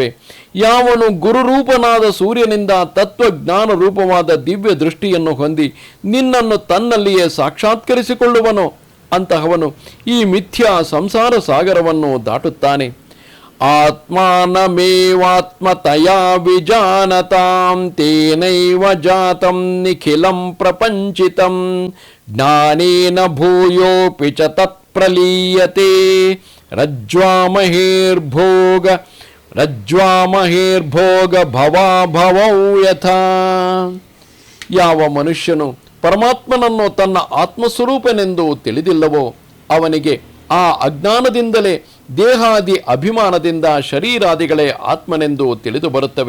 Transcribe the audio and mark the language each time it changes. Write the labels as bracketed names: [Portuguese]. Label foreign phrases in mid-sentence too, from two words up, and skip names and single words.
[Kannada] ಯಾವನು ಗುರುರೂಪನಾದ ಸೂರ್ಯನಿಂದ ತತ್ವಜ್ಞಾನ ರೂಪವಾದ ದಿವ್ಯ ದೃಷ್ಟಿಯನ್ನು ಹೊಂದಿ ನಿನ್ನನ್ನು ತನ್ನಲ್ಲಿಯೇ ಸಾಕ್ಷಾತ್ಕರಿಸಿಕೊಳ್ಳುವನೋ ಅಂತಹವನು ಈ ಮಿಥ್ಯಾ ಸಂಸಾರ ಸಾಗರವನ್ನು ದಾಟುತ್ತಾನೆ. [Sanskrit] ಆತ್ಮಾನಮೇವಾತ್ಮತಯಾ ವಿಜಾನತಾಂ ತೇನೈವ ಜಾತಂ ನಿಖಿಲಂ ಪ್ರಪಂಚಿತಂ ಜ್ಞಾನೇನ ಭೂಯೋಪಿ ಚ ತತ್ಪ್ರಲೀಯತೆ ರಜ್ವಾಮಹೇರ್ಭೋಗ ಭವಾಭವೌ ಯಥಾ. [Kannada] ಯಾವ ಮನುಷ್ಯನು ಪರಮಾತ್ಮನನ್ನು ತನ್ನ ಆತ್ಮಸ್ವರೂಪನೆಂದು ತಿಳಿದಿಲ್ಲವೋ ಅವನಿಗೆ ಆ ಅಜ್ಞಾನದಿಂದಲೇ ದೇಹಾದಿ ಅಭಿಮಾನದಿಂದ ಶರೀರಾದಿಗಳೇ ಆತ್ಮನೆಂದು ತಿಳಿದು ಬರುತ್ತವೆ.